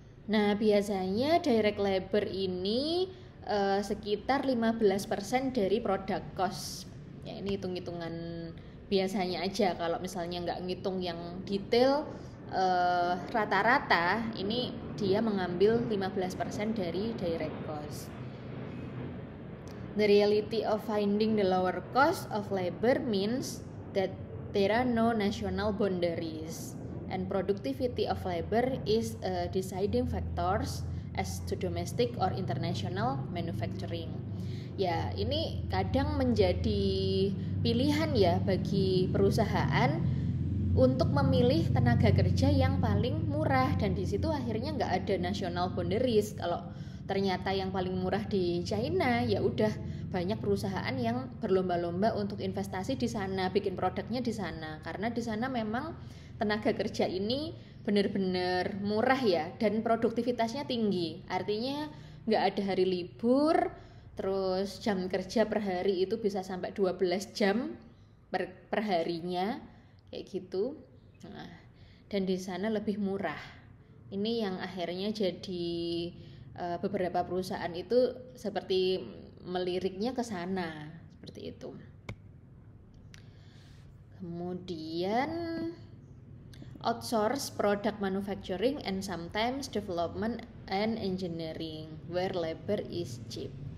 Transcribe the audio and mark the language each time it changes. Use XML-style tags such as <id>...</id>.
<id>Nah, biasanya direct labor ini sekitar 15% dari product cost. Ya, ini hitung-hitungan biasanya aja. Kalau misalnya nggak ngitung yang detail, rata-rata ini dia mengambil 15% dari direct cost.</id> <en>The reality of finding the lower cost of labor means that there are no national boundaries, and productivity of labor is a deciding factors as to domestic or international manufacturing.</en> <id>Ya, ini kadang menjadi pilihan ya bagi perusahaan untuk memilih tenaga kerja yang paling murah, dan di situ akhirnya nggak ada</id> <en>national boundaries.</en> <id>Kalau ternyata yang paling murah di China, ya udah banyak perusahaan yang berlomba-lomba untuk investasi di sana, bikin produknya di sana, karena di sana memang tenaga kerja ini benar-benar murah ya, dan produktivitasnya tinggi. Artinya nggak ada hari libur, terus jam kerja per hari itu bisa sampai 12 jam per harinya kayak gitu. Nah, dan di sana lebih murah. Ini yang akhirnya jadi beberapa perusahaan itu seperti meliriknya ke sana seperti itu. Kemudian</id> <en>outsource product manufacturing and sometimes development and engineering where labor is cheap.</en>